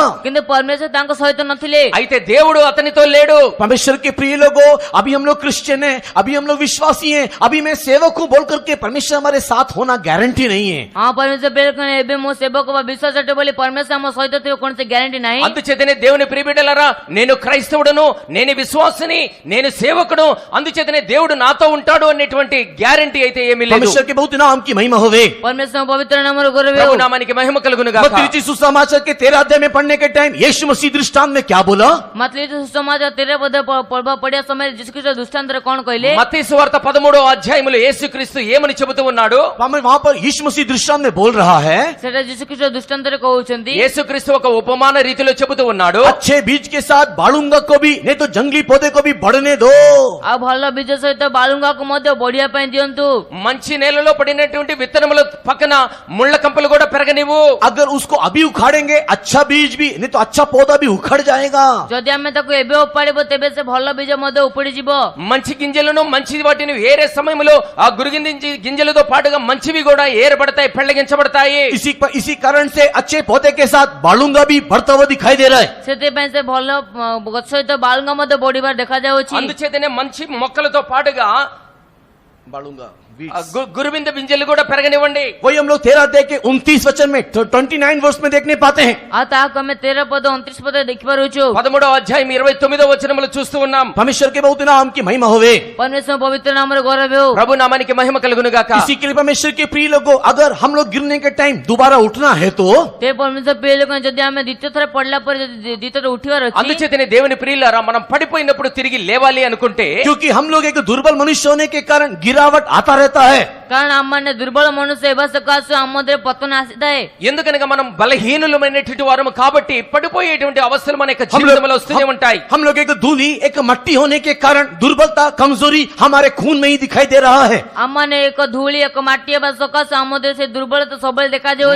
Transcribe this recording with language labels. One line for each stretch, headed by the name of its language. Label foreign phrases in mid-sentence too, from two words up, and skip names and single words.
Odia: କିନ୍ତୁ ପରମେଶ୍ୱର ତାଙ୍କ ସହିତ ନଥିଲେ।
Telugu: అయితే దేవుడు అతనితో లేడు।
Hindi: परमेश्वर के प्रिय लोगों, अभी हम लोग क्रिश्चियन हैं, अभी हम लोग विश्वासी हैं, अभी मैं सेवक हूं बोल करके परमेश्वर हमारे साथ होना गारंटी नहीं है।
Odia: ହଁ ପରମେଶ୍ୱର ବେଳକନେ ଏବେ ମୋ ସେବକ ବା ବିଶ୍ୱାସ ଅଟେ ବୋଲି ପରମେଶ୍ୱର ଆମ ସହିତ ଥିବ କୌଣସି ଗ୍ୟାରେଣ୍ଟି ନାହିଁ।
Telugu: అందుచేతనే దేవుని ప్రియబిడ్డలారా, నేను క్రైస్తవుడను, నేను విశ్వాసిని, నేను సేవకుడు, అందుచేతనే దేవుడు నాతో ఉంటాడు అనేటువంటి గ్యారెంటీ అయితే ఏమీ లేదు।
Hindi: परमेश्वर के बहुत नाम की महिमा होवे।
Odia: ପରମେଶ୍ୱର ପବିତ୍ର ନାମର ଗୌରବ
Telugu: ప్రభు
Odia: ହେଉ।
Telugu: నామానికి మహిమ కలుగును గాక।
Hindi: मत्ती सुसमाचार के 13 अध्याय में पढ़ने के टाइम यीशु मसीह दृष्टांत में क्या बोला?
Odia: ମତ୍ତୟି ସୁସମାଚାର 13 ପଢ଼ିବା ସମୟରେ ଯୀଶୁଖ୍ରୀଷ୍ଟ ଦୃଷ୍ଟାନ୍ତରେ କ'ଣ କହିଲେ?
Telugu: మత్తయి సువార్త 13వ అధ్యాయములో యేసుక్రీస్తు ఏమని చెబుతూ ఉన్నాడు?
Hindi: वहां पर यीशु मसीह दृष्टांत में बोल रहा है,
Odia: ସେଟା ଯୀଶୁଖ୍ରୀଷ୍ଟ ଦୃଷ୍ଟାନ୍ତରେ କହୁଛନ୍ତି।
Telugu: యేసుక్రీస్తు ఒక ఉపమాన రీతిలో చెబుతూ ఉన్నాడు,
Hindi: अच्छे बीज के साथ बालुंगा को भी, नहीं तो जंगली पौधे को भी बढ़ने दो।
Odia: ଆଉ ଭଲ ବୀଜ ସହିତ ବାଳୁଙ୍ଗାକୁ ମଧ୍ୟ ବଢିବା ପାଇଁ ଦିଅନ୍ତୁ।
Telugu: మంచి నేలలో పడినటువంటి విత్తనముల పక్కన ముళ్ళ కంపలు కూడా పెరగనివ్వు।
Hindi: अगर उसको अभी उखाड़ेंगे, अच्छा बीज भी, नहीं तो अच्छा पौधा भी उखड़ जाएगा।
Odia: ଯଦି ଆମେ ତାକୁ ଏବେ ଉପାଡ଼ିବ ତେବେ ସେ ଭଲ ବୀଜ ମଧ୍ୟ ଉପୁଡ଼ିଯିବ।
Telugu: మంచి గింజలను మంచి వాటిని ఏరే సమయంలో ఆ గురుగింజ గింజలతో పాటుగా మంచివి కూడా ఏరబడతాయి, పెళ్లగించబడతాయి।
Hindi: इसी कारण से अच्छे पौधे के साथ बालुंगा भी बढ़ता हुआ दिखाई दे रहा है।
Odia: ସେଥିପାଇଁ ସେ ଭଲ ଗଛ ସହିତ ବାଳୁଙ୍ଗା ମଧ୍ୟ ବଢିବାର ଦେଖାଯାଉଛି।
Telugu: అందుచేతనే మంచి మొక్కలతో పాటుగా
Hindi: बालुंगा
Telugu: గురువింద గింజలు కూడా పెరగనివ్వండి।
Hindi: वही हम लोग 13 अध्याय के 29 वचन में 29 वर्ष में देखने पाते हैं।
Odia: ଆଉ ତାହାକୁ ଆମେ 13 ପଦ 29 ପଦ ଦେଖିପାରୁଛୁ।
Telugu: 13వ అధ్యాయం 29వ వచనములో చూస్తూ ఉన్నాం।
Hindi: परमेश्वर के बहुत नाम की महिमा होवे।
Odia: ପରମେଶ୍ୱର ପବିତ୍ର ନାମର ଗୌରବ ହେଉ।
Telugu: ప్రభు నామానికి మహిమ కలుగును గాక।
Hindi: इसी के लिए परमेश्वर के प्रिय लोगों, अगर हम लोग गिरने के टाइम दोबारा उठना है तो
Odia: ते ପରମେଶ୍ୱର ପ୍ରିୟ ଲୋକ, ଯଦି ଆମେ ଦ୍ୱିତୀୟ ଥର ପଡିଲା ପରେ ଯଦି ଦ୍ୱିତୀୟ ଥର ଉଠିବାର ଅଛି,
Telugu: అందుచేతనే దేవుని ప్రియులారా, మనం పడిపోయినప్పుడు తిరిగి లేవాలి అనుకుంటే,
Hindi: क्योंकि हम लोग एक दुर्बल मनुष्य होने के कारण गिरावट आता रहता है।
Odia: କାରଣ ଆମମାନେ ଦୁର୍ବଳ ମନୁଷ୍ୟ ହେବା ସକାଶୁ ଆମ ମଧ୍ୟରେ పతନ ଆସିଥାଏ।
Telugu: ఎందుకనగా మనం బలహీనులమైనటువంటి వారము కాబట్టి పడిపోయేటువంటి అవస్థలు మన యొక్క జీవితంలో వస్తూనే ఉంటాయి।
Hindi: हम लोग एक धूली, एक मट्टी होने के कारण दुर्बलता, कमजोरी हमारे खून में ही दिखाई दे रहा है।
Odia: ଆମମାନେ ଏକ ଧୂଳି ଏକ ମାଟି ହେବା ସକାଶୁ ଆମ ମଧ୍ୟରେ ସେ ଦୁର୍ବଳତା ସବୁବେଳେ ଦେଖାଯାଉଛି।